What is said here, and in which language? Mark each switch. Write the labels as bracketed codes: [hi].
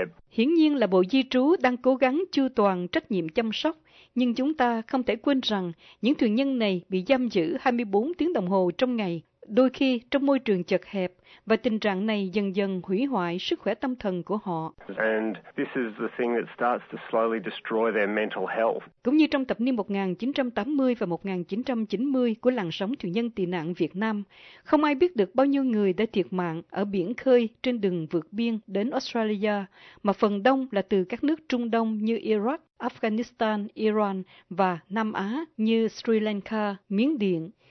[vi] Hiển nhiên là Bộ Di trú đang cố gắng chu toàn trách nhiệm chăm sóc, nhưng chúng ta không thể quên rằng những thuyền nhân này bị giam giữ 24 tiếng đồng hồ trong ngày, đôi khi trong môi trường chật hẹp, và tình trạng này dần dần hủy hoại sức khỏe tâm thần của họ. [en] And this is the thing that starts to slowly destroy their mental health. [vi] Cũng như trong thập niên 1980 và 1990 của làn sóng thuyền nhân tị nạn Việt Nam, không ai biết được bao nhiêu người đã thiệt mạng ở biển khơi trên đường vượt biên đến Australia, mà phần đông là từ các nước Trung Đông như Iraq, Afghanistan, Iran và Nam Á như Sri Lanka, Miến Điện.